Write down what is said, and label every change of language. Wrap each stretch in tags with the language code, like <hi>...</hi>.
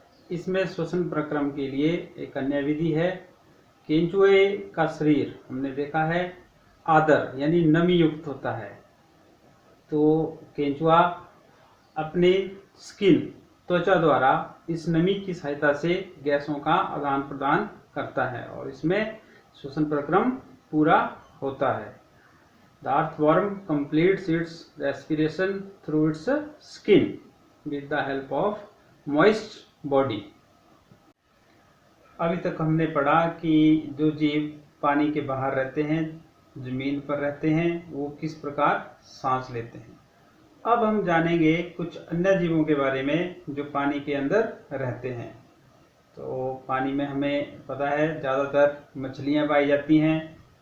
<hi>इसमें श्वसन प्रक्रम के लिए एक अन्य विधि है। केंचुए का शरीर हमने देखा है आर्द्र यानी नमी युक्त होता है। तो केंचुआ अपने स्किन, त्वचा द्वारा इस नमी की सहायता से गैसों का आदान प्रदान करता है और इसमें श्वसन प्रक्रम पूरा होता है।</hi> <en>The earthworm completes its respiration through its skin with the help of moist body.</en> <hi>अभी तक हमने पढ़ा कि जो जीव पानी के बाहर रहते हैं, जमीन पर रहते हैं, वो किस प्रकार सांस लेते हैं। अब हम जानेंगे कुछ अन्य जीवों के बारे में जो पानी के अंदर रहते हैं। तो पानी में हमें पता है ज़्यादातर मछलियाँ पाई जाती हैं।</hi>